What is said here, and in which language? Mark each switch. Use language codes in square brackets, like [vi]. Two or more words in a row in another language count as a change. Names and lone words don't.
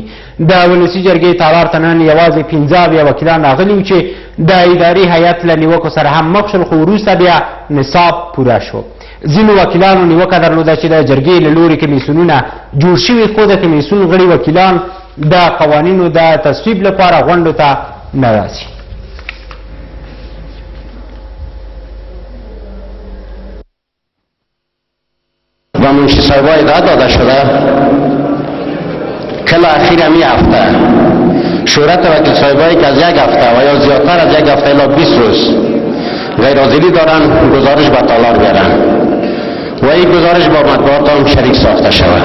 [ps] د ولسي جرګې تالار ته نن یوازې 15 وکیلان راغلي وو چې د اداري هیئت له نیوکو سره هم مخ شول، خو وروسته بیا نصاب پوره شو. ځینو وکیلانو نیوکه درلوده چې د جرګې له لوري کمیسیونونه جوړ شوي، خو د کمیسیون غړي وکیلان د قوانینو د تصویب لپاره غونډو ته نه راځي. [fa] و منشی صاحبای را داده شده کل اخیر همی هفته شورت وکیل صاحبایی که از 1 هفته و یا زیادتر از 1 هفته الی 20 روز غیرحاضری دارن گزارش به تالار بیارن و این گزارش با مطبوعات هم شریک ساخته شود.